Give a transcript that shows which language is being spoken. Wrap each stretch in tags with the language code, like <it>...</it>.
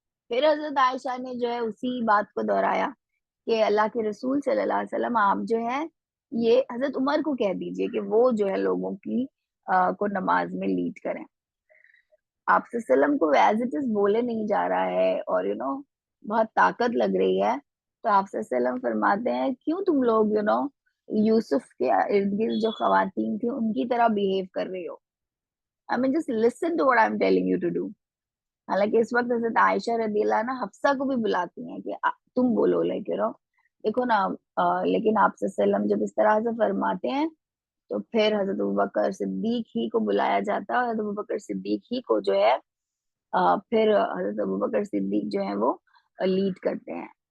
<ur>پھر حضرت عائشہ نے جو ہے اسی بات کو دہرایا کہ اللہ کے رسول صلی اللہ علیہ وسلم آپ جو ہے یہ حضرت عمر کو کہہ دیجئے کہ وہ جو ہے لوگوں کی کو نماز میں لیڈ کریں. آپ صلی اللہ علیہ وسلم کو</ur> <en>as it is</en> <ur>بولے نہیں جا رہا ہے اور بہت طاقت لگ رہی ہے، تو آپ صلی اللہ علیہ وسلم فرماتے ہیں کیوں تم لوگ یوسف کے ارد گرد جو خواتین تھی ان کی طرح بہیو کر رہے ہو.</ur> <en>I mean just listen to what I'm telling you to do.</en> <ur>حالانکہ اس وقت حضرت عائشہ رضی اللہ عنہ حفصہ کو بھی بلاتی ہیں کہ تم بولو دیکھو نا. لیکن آپ صلی اللہ علیہ وسلم جب اس طرح سے فرماتے ہیں تو پھر حضرت ابوبکر صدیق ہی کو بلایا جاتا ہے، اور حضرت ابوبکر صدیق ہی کو جو ہے پھر حضرت ابوبکر صدیق جو ہے وہ لیڈ کرتے ہیں.</ur>